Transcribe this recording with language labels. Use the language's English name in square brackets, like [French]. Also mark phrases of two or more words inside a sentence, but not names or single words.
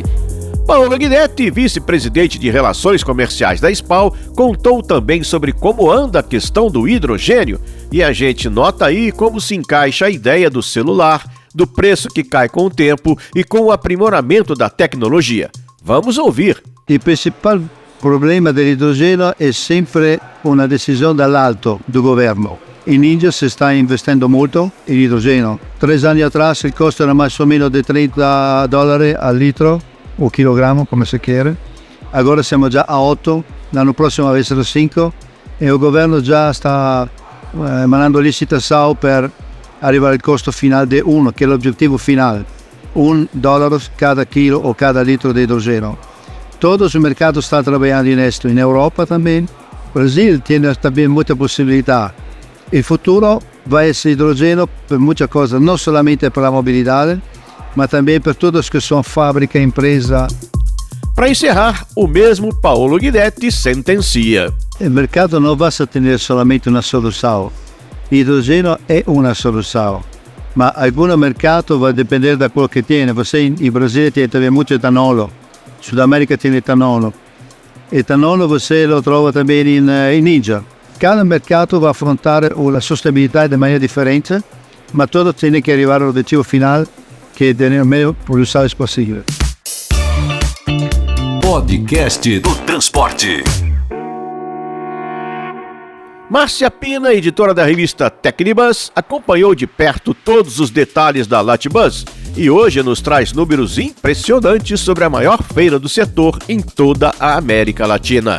[Portuguese] Paolo Guidetti, vice-presidente de Relações Comerciais da SPAL, contou também sobre como anda a questão do hidrogênio e a gente nota aí como se encaixa a ideia do celular, do preço que cai com o tempo e com o aprimoramento da tecnologia. Vamos ouvir. O principal problema do hidrogênio é sempre uma decisão dall'alto do governo. [Italian] In India si sta investendo molto in idrogeno. 3 anni atrás il costo era [Portuguese] mais ou menos de [Italian] $30 al litro o quilogrammo, come si chiede. Agora siamo già a 8, l'anno prossimo vai essere 5 e il governo già sta emanando licitação per arrivare al costo final di 1, che è l'obiettivo final. [Portuguese] $1 cada quilo o cada litro de hidrogeno. Todo o mercado está trabalhando nisso, em Europa também. O Brasil tem também muita possibilidade. O futuro vai ser hidrogênio para muita coisa, não somente para a mobilidade, mas também para todas que são fábrica, empresa. Para encerrar, o mesmo Paolo Guidetti sentencia. O mercado não vai ter somente uma solução. O hidrogênio é uma solução, mas algum mercado vai depender da qual que tem. Você em Brasil tem também muito etanolo. Sud America tem etanolo. Etanolo você [Italian] lo trova [Portuguese] também em Índia. Cada mercado vai [Italian] affrontare a sostenibilità in maniera differente, ma tutto tiene che arrivare all'obiettivo final, che è tenere il meglio produttori possibile. [Portuguese] Podcast do Transporte. Márcia Pina, editora da revista Tecnibus, acompanhou de perto todos os detalhes da Latibus e hoje nos traz números impressionantes sobre a maior feira do setor em toda a América Latina.